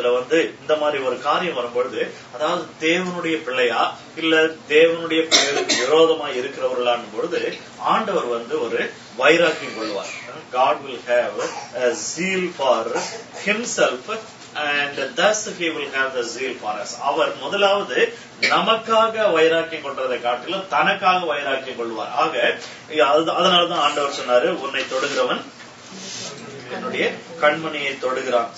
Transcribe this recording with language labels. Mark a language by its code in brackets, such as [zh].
[ta] இதுல இந்த மாதிரி ஒரு காரியம் வரும்பொழுது, அதாவது தேவனுடைய பிள்ளையா இல்ல தேவனுடைய பிள்ளைகளுக்கு விரோதமா இருக்கிறவர்களான் பொழுது ஆண்டவர் ஒரு வைராக்கியம் கொள்வார். [en] God will have a zeal for himself and thus he will have the zeal for us. [ta] அவர் முதலாவது நமக்காக வைராக்கியம் கொள்றதை காட்டிலும் தனக்காக வைராக்கியம் கொள்வார். ஆக அதனாலதான் ஆண்டவர் சொன்னாரு, உன்னை தொடுகிறவன் என்னுடைய கண்மணியை தொடுகிறான்.